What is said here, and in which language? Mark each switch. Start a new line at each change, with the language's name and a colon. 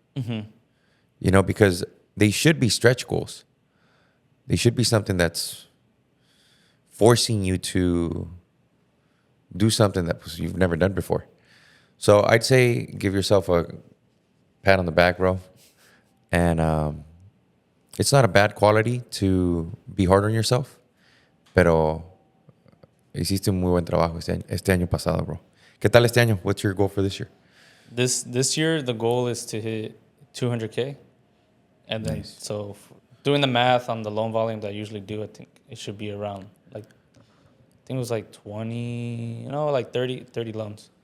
English: Mm-hmm. Because they should be stretch goals. They should be something that's forcing you to do something that you've never done before. So I'd say give yourself a pat on the back, bro. And it's not a bad quality to be hard on yourself,
Spanish: pero hiciste un muy buen trabajo este año pasado, bro. ¿Qué tal este año?
English: What's your goal for this year? This year, the goal is to hit 200K. And then, nice. So doing the math on the loan volume that I usually do, I think it should be around, I think it was like 20, 30 loans.